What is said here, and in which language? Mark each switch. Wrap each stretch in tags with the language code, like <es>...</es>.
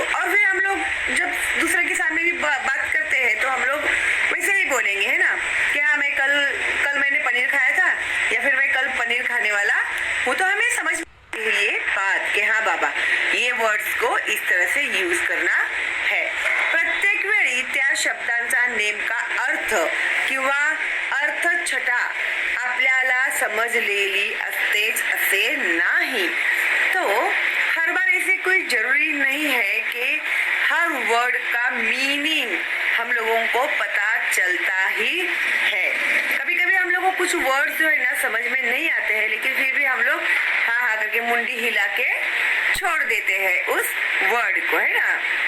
<hi>और फिर हम लोग जब दूसरे के सामने भी बात करते हैं तो हम लोग वैसे ही बोलेंगे है ना कि हाँ मैं कल मैंने पनीर खाया था या फिर मैं कल पनीर खाने वाला हूँ. तो हमें समझ ये बात कि हाँ बाबा ये वर्ड्स को इस तरह से यूज करना है.</hi> <mr>प्रत्येक वेळी त्या शब्दांचा नेमका अर्थ किंवा अर्थछटा आपल्याला समजलेली असतेच असे नाही.</mr> <hi>तो हर बार ऐसे कोई जरूरी नहीं है कि हर वर्ड का मीनिंग हम लोगों को पता चलता ही है. कभी कभी हम लोगों को कुछ वर्ड्स जो है ना समझ में नहीं आते हैं लेकिन फिर भी हम लोग हाँ हाँ करके मुंडी हिला के छोड़ देते हैं उस वर्ड को है ना.</hi>